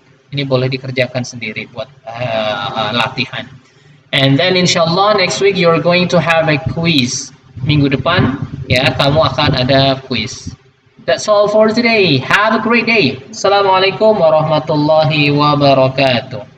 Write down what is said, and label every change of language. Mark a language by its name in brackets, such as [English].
[Indonesian] Ini boleh dikerjakan sendiri buat latihan. [English] And then insyaallah next week you're going to have a quiz. [Indonesian] Minggu depan ya kamu akan ada quiz. [English] That's all for today. Have a great day. [Arabic] Assalamualaikum warahmatullahi wabarakatuh.